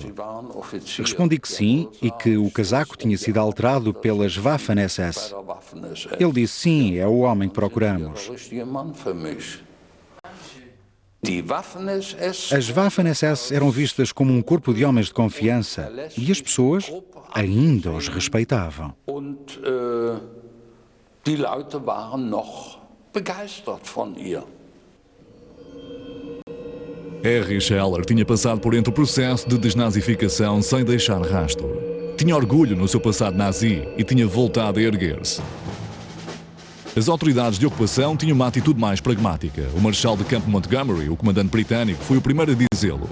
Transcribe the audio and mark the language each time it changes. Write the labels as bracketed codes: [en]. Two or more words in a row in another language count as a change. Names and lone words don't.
[pt] Respondi que sim e que o casaco tinha sido alterado pelas Waffen-SS. Ele disse, sim, é o homem que procuramos. As Waffen-SS eram vistas como um corpo de homens de confiança e as pessoas ainda os respeitavam. [de] Die Leute waren noch begeistert von ihr. [pt] Erich Heller tinha passado por entre o processo de desnazificação sem deixar rastro. Tinha orgulho no seu passado nazi e tinha voltado a erguer-se. As autoridades de ocupação tinham uma atitude mais pragmática. O marechal de campo Montgomery, o comandante britânico, foi o primeiro a dizê-lo.